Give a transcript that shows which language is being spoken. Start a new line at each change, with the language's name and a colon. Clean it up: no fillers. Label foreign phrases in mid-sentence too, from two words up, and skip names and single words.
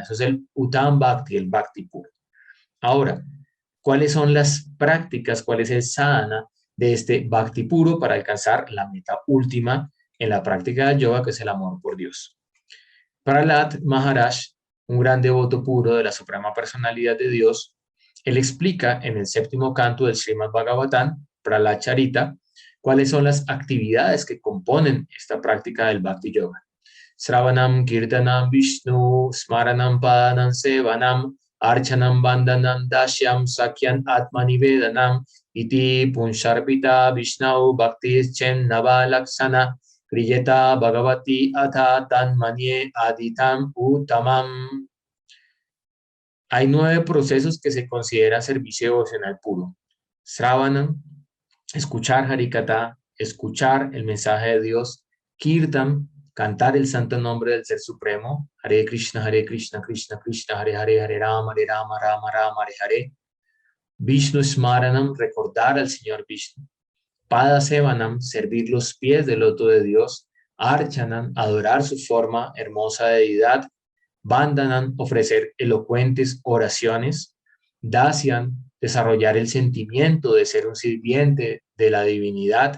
Spanish: Eso es el
Sanskrit: उत्तम भक्ति,
Spanish: el Bhakti puro. Ahora, ¿cuáles son las prácticas, cuál es el sadhana de este Bhakti puro para alcanzar la meta última en la práctica del yoga, que es el amor por Dios? Prahlad Maharaj, un gran devoto puro de la Suprema Personalidad de Dios, él explica en el séptimo canto del Srimad Bhagavatam, Prahlad Charita, cuáles son las actividades que componen esta práctica del Bhakti Yoga.
Sanskrit: श्रवणं कीर्तनं विष्णोः स्मरणं पाद सेवनम् अर्चनं वन्दनं दास्यं सख्यम् आत्मनिवेदनम् इति पुंसार्पिता विष्णौ भक्तिश् चेन् नव लक्षणा क्रियेत भगवति अद्धा तन्मन्ये अधीतम् उत्तमम्.
Spanish: Hay 9 procesos que se considera servicio devocional puro. Sravanam, escuchar Harikatha, escuchar el mensaje de Dios. Kirtan, cantar el santo nombre del Ser Supremo.
Sanskrit: हरे कृष्ण कृष्ण कृष्ण हरे हरे हरे राम राम राम हरे हरे. विष्णु स्मरणम्,
Spanish: recordar al Señor Vishnu.
Sanskrit: पाद सेवनम्,
Spanish: servir los pies del loto de Dios. Archanam, adorar su forma hermosa de deidad. Vandanam, ofrecer elocuentes oraciones. Dasyan, desarrollar el sentimiento de ser un sirviente de la divinidad.